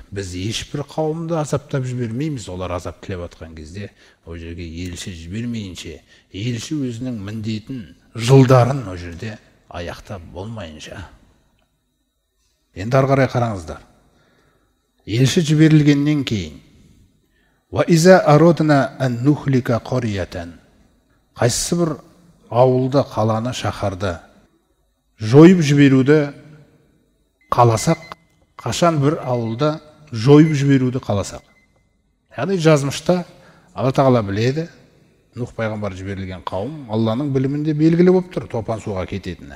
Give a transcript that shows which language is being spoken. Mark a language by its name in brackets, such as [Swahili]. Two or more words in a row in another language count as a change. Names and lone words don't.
[Kazakh] Біз ешбір қауымды азаптап жібермейміз. Олар азап тілеп атқан кезде о жерге елші жібермейінше, елші өзінің міндетін, жылдарын о жерде аяқтап болмайынша. Енді ары қарай қараңыздар. Елші жіберілгеннен кейін [Arabic] وَإِذَا أَرَدْنَا أَن نُهْلِكَ قَرْيَةً [Kazakh] қайсысы бір ауылды, қаланы, шаһарды жойып жіберуді қаласақ, қашан бір ауылды жойып жіберуді қаласақ. Яғни жазмышта Алла Тағала біледі, Нух пайғамбар жіберілген қауым Алланың білімінде белгілі болып тұр топан суға кететіні.